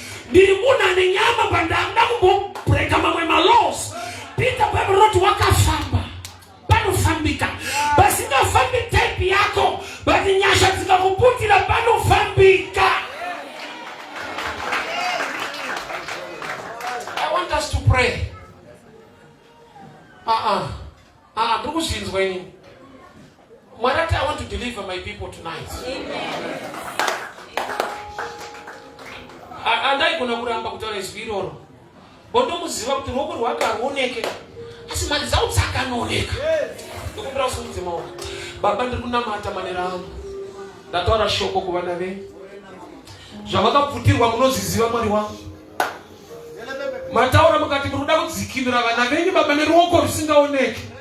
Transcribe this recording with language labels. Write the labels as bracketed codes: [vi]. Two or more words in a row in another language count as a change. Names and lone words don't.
[sn] Ndiri munhu ane nyama, but ndakuda kumbobreka mamwe malaws. Peter Bible Road wakafamba. Panofambika. Pasingafambi type yako, but nyasha dzikakuputira, panofambika. [en] I want us to pray. Uh-uh. [sn] Ah, ndiri kuzvinzwa inini. Mwari ati, [en] "I want to deliver my people tonight." Amen. A-, [sn] andaigona kuramba kutaura izwi iroro. Bondomuziva kuti ruoko rwake haruoneke. Asi mari dzavo dzakanooneka. Ndikumbira usimudze maoko. Baba, ndiri kunamata manera angu. Ndataura shoko kuvana venyu. Zvavakapfutirwa munozviziva, Mwari wangu. Mataura mukati muri kuda kudzikinura vana venyu, Baba, neruoko rusingaoneki.